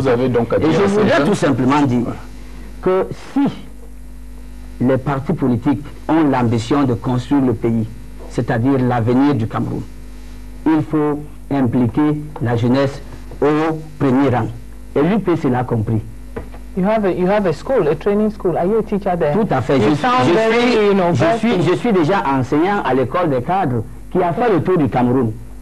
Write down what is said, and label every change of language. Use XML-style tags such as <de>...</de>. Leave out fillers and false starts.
<fr>Vous avez donc à dire... Et je voudrais tout simplement dire que si les partis politiques ont l'ambition de construire le pays, c'est-à-dire l'avenir du Cameroun, il faut impliquer la jeunesse au premier rang. Et l'UPC l'a compris.</fr> <en>You have a school, a training school. Are you a teacher there?</en> <fr>Tout à fait. Je suis déjà enseignant à l'école des cadres qui a fait le tour du Cameroun.</fr>